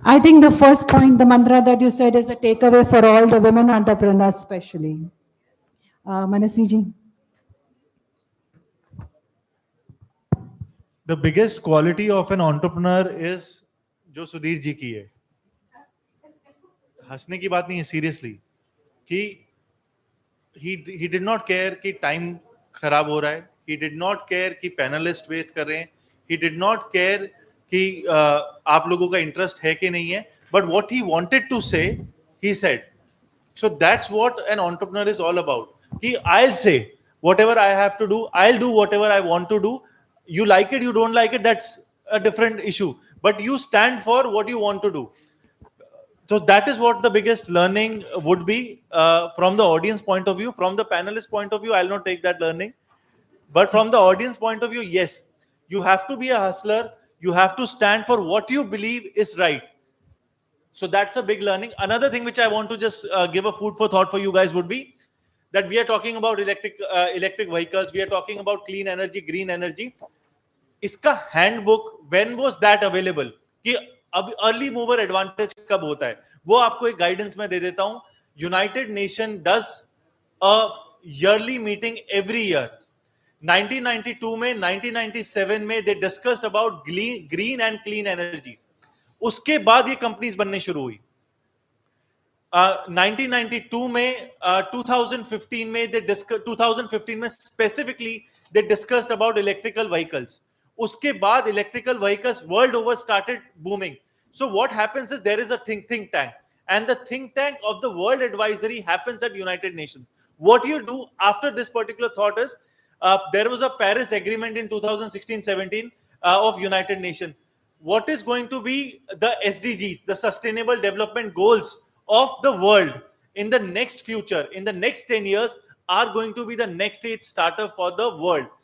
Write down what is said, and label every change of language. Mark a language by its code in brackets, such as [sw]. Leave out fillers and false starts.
[en] I think the first point, the mantra that you said, is a takeaway for all the women entrepreneurs, especially. Manasvi ji. The biggest quality of an entrepreneur is [hi] जो सुधीर जी की है. हंसने की बात नहीं है, seriously, कि [en] he did not care [hi] कि time खराब हो रहा है. [en] He did not care कि panelists wait [hi] कर रहे हैं. [en] He did not care [hi] कि आप लोगों का interest है कि नहीं है. [en] But what he wanted to say, he said. So that's what an entrepreneur is all about. I'll say whatever I have to do. I'll do whatever I want to do. You like it, you don't like it, that's a different issue. But you stand for what you want to do. So that is what the biggest learning would be from the audience point of view. From the panelist point of view, I'll not take that learning. But from the audience point of view, yes, you have to be a hustler. You have to stand for what you believe is right. So that's a big learning. Another thing which I want to just give a food for thought for you guys would be that we are talking about electric vehicles. We are talking about clean energy, green energy. [hi] इसका [en] handbook when was that available [hi] कि अब early mover advantage कब होता है, वो आपको एक guidance में दे देता हूं. [en] United Nation does a yearly meeting every year. 1992 में, 1997 में they discussed about green and clean energies. [hi] उसके बाद ये कंपनीज बनने शुरू हुई. 1992 में, 2015 में 2015 में [en] Specifically they discussed about electrical vehicles. [hi] उसके बाद [en] Electrical vehicles world over started booming. So what happens is there is a think tank, and the think tank of the world advisory happens at United Nations. What you do after this particular thought is, there was a Paris agreement in 2016-17 of United Nations. What is going to be the SDGs, the Sustainable Development Goals of the world in the next future, in the next 10 years, are going to be the next stage startup for the world.